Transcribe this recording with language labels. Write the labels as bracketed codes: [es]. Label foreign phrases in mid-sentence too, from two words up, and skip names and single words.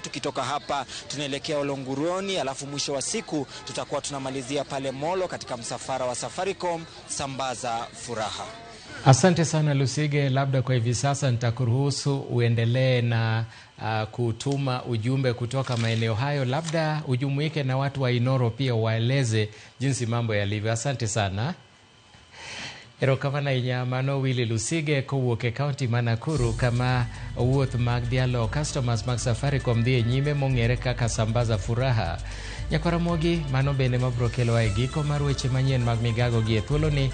[sw] Tukitoka hapa tunaelekea Olonguroni, alafu mwisho wa siku tutakuwa tunamalizia pale Molo katika msafara wa Safaricom, sambaza furaha. Asante sana Lusige, labda kwa hivi sasa nitakuruhusu uendelee na kutuma ujumbe kutoka maeneo hayo, labda ujumuike na watu wa Inoro pia waeleze jinsi mambo yalivyo. Asante sana. [luo] Erokamano inyamano Willy Lusige kowuok e kaunti ma Nakuru kama wuoth mag dhialo customers mag Safaricom dhi nyime mong'ere kaka [sw] sambaza furaha. [luo] Nyakaramogi mano bende mabro kelo e giko mar weche manyien mag migago gi e thuoloni.